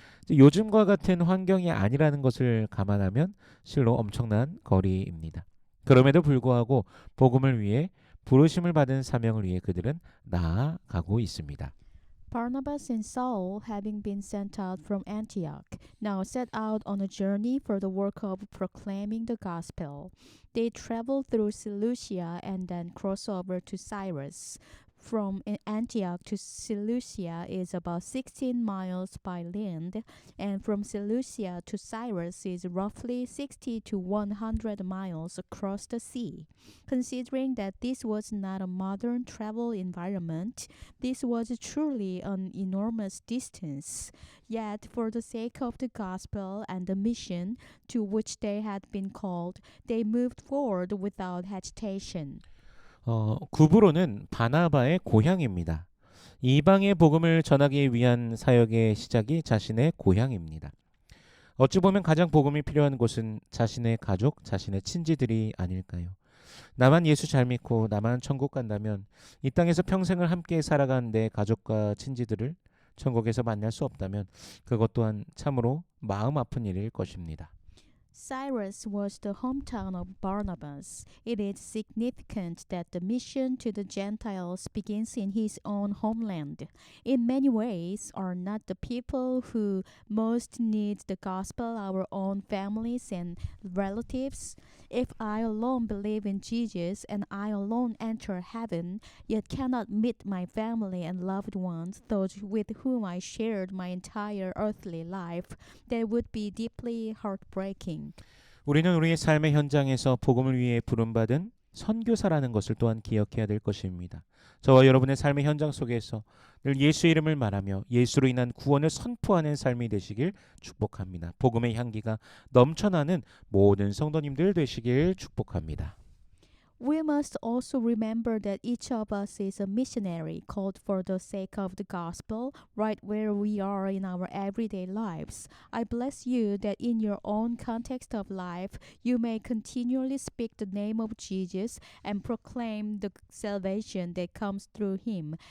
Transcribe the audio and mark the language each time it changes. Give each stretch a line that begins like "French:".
Korean: 요즘과 같은 환경이 아니라는 것을 감안하면 실로 엄청난 거리입니다. 그럼에도 불구하고 복음을 위해 부르심을 받은 사명을 위해 그들은 나아가고 있습니다.
English: Barnabas and Saul, having been sent out from Antioch, now set out on a journey for the work of proclaiming the gospel. They traveled through Seleucia and then crossed over to Cyrus. From Antioch to Seleucia is about 16 miles by land, and from Seleucia to Cyrus is roughly 60 to 100 miles across the sea. Considering that this was not a modern travel environment, this was truly an enormous distance. Yet, for the sake of the gospel and the mission to which they had been called, they moved forward without hesitation.
Korean: 구브로는 바나바의 고향입니다. 이방의 복음을 전하기 위한 사역의 시작이 자신의 고향입니다. 어찌 보면 가장 복음이 필요한 곳은 자신의 가족, 자신의 친지들이 아닐까요? 나만 예수 잘 믿고 나만 천국 간다면 이 땅에서 평생을 함께 살아간 내 가족과 친지들을 천국에서 만날 수 없다면 그것 또한 참으로 마음 아픈 일일 것입니다.
English: Cyrus was the hometown of Barnabas. It is significant that the mission to the Gentiles begins in his own homeland. In many ways, are not the people who most need the gospel our own families and relatives? If I alone believe in Jesus and I alone enter heaven, yet cannot meet my family and loved ones, those with whom I shared my entire earthly life, that would be deeply heartbreaking.
Korean: 우리는 우리의 삶의 현장에서 복음을 위해 부름받은 선교사라는 것을 또한 기억해야 될 것입니다. 저와 여러분의 삶의 현장 속에서 늘 예수의 이름을 말하며 예수로 인한 구원을 선포하는 삶이 되시길 축복합니다. 복음의 향기가 넘쳐나는 모든 성도님들 되시길 축복합니다.
English: We must also remember that each of us is a missionary called for the sake of the gospel right where we are in our everyday lives. I bless you that in your own context of life, you may continually speak the name of Jesus and proclaim the salvation that comes through him.